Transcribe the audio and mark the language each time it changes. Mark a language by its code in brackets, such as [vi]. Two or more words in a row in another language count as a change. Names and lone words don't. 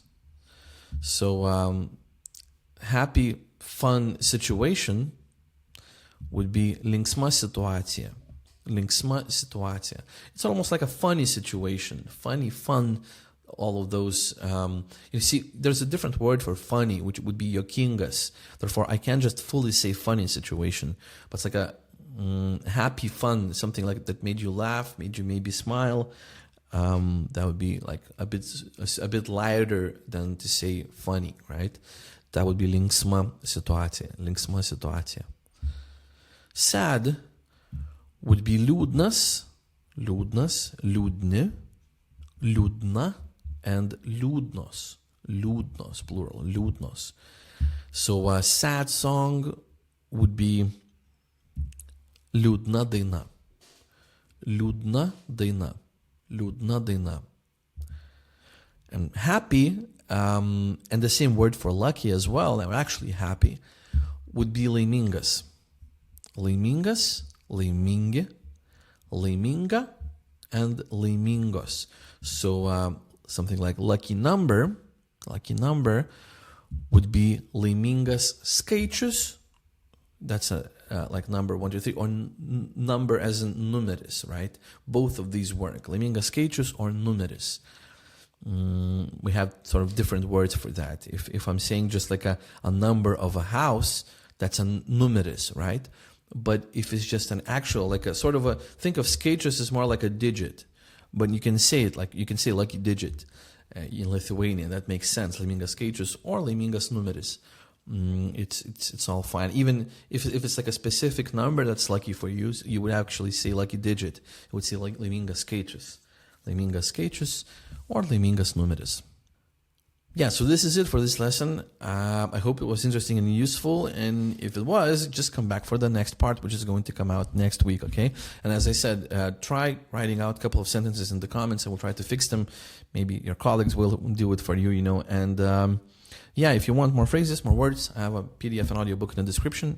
[en] So happy, fun situation would be [lt] linksma situacija. Linksma situacija. [en] It's almost like a funny situation. Funny, fun, all of those. You see, there's a different word for funny, which would be jokingas. Therefore, I can't just fully say funny situation, but it's like a happy, fun, something like that made you laugh, made you maybe smile. That would be like a bit lighter than to say funny, right? That would be [lt] linksma situacija. Linksma situacija. [en] Sad would be [lt] liūdnas, liūdnas, liūdni, liūdna, [en] and liūdnos. [lt] Liūdnos, [en] plural, liūdnos. So a sad song would be [lt] liūdna daina. Liūdna daina. Liūdna daina. [en] And happy, and the same word for lucky as well, and actually happy, would be laimingas. [lt] Laimingas, laimingi, laiminga, and laimingos. [en] So something like lucky number would be [lt] laimingas skaičius. [en] That's like number 1, 2, 3, or number as in numeris, right? Both of these work. [lt] Laimingas skaičius or numeris. [en] We have sort of different words for that. If I'm saying just like a number of a house, that's a numeris, right? But if it's just an actual, like a sort of a, think of skaičius as more like a digit, but you can say it like, you can say lucky digit in Lithuanian. That makes sense. [lt] Laimingas skaičius or laimingas numeris. [en] It's all fine. Even if it's like a specific number that's lucky for you, you would actually say lucky digit. It would say like [lt] laimingas skaičius [en] or [lt] laimingas numeris. [en] Yeah, so this is it for this lesson. I hope it was interesting and useful. And if it was, just come back for the next part, which is going to come out next week, okay? And as I said, try writing out a couple of sentences in the comments and we'll try to fix them. Maybe your colleagues will do it for you, you know. And yeah, if you want more phrases, more words, I have a PDF and audiobook in the description.